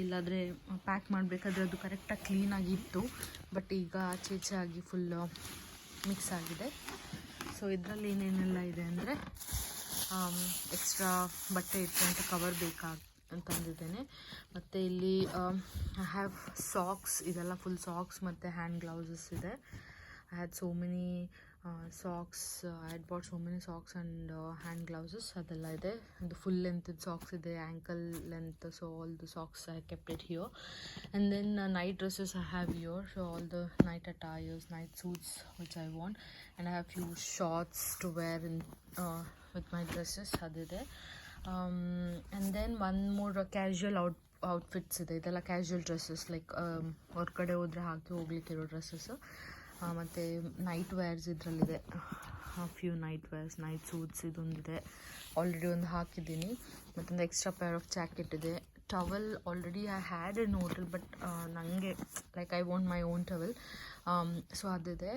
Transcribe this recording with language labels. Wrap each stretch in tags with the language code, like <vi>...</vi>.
<kn>ಇಲ್ಲಾಂದರೆ ಪ್ಯಾಕ್ ಮಾಡಬೇಕಾದ್ರೆ ಅದು ಕರೆಕ್ಟಾಗಿ ಕ್ಲೀನಾಗಿತ್ತು, ಬಟ್ ಈಗ ಆಚೆ ಈಚೆ ಆಗಿ ಫುಲ್ ಮಿಕ್ಸ್ ಆಗಿದೆ. ಸೊ ಇದರಲ್ಲಿ ಏನೇನೆಲ್ಲ ಇದೆ ಅಂದರೆ ಎಕ್ಸ್ಟ್ರಾ ಬಟ್ಟೆ ಇಟ್ಟಂಥ ಕವರ್ ಅಂತಂದಿದ್ದೇನೆ. ಮತ್ತು ಇಲ್ಲಿ</kn> <en>I have socks,</en> <kn>ಇದೆಲ್ಲ ಫುಲ್ ಸಾಕ್ಸ್ ಮತ್ತು ಹ್ಯಾಂಡ್ ಗ್ಲೌಸಸ್ ಇದೆ.</kn> <en>I had so many socks. I had bought so many socks and hand glouses.</en> <kn>Adella ide.</kn> <en>The full length socks</en> <kn>ide,</kn> <en>ankle length. So all the socks I kept it here. And then night dresses I have here. So all the night attires, night suits which I want. And I have few shorts to wear in with my dresses.</en> <kn>Adide.</kn> <en>And then one more casual outfits</en> <kn>ide. Idella</kn> <en>casual dresses like</en> <kn>ಹೊರಗಡೆ ಹೋದರೆ ಹಾಕಿ ಹೋಗ್ಲಿಕ್ಕೆ ಇರೋ dresses. ಮತ್ತು night wares ಇದರಲ್ಲಿದೆ, few night wares, night suits ಇದೊಂದಿದೆ, already ಒಂದು ಹಾಕಿದ್ದೀನಿ.</kn> <en>ಮತ್ತೊಂದು extra pair of jacket ಇದೆ. Towel already I had in hotel, but</en> <kn>ನನಗೆ</kn> <en>like I want my own towel, so</en> <kn>ಅದಿದೆ.</kn>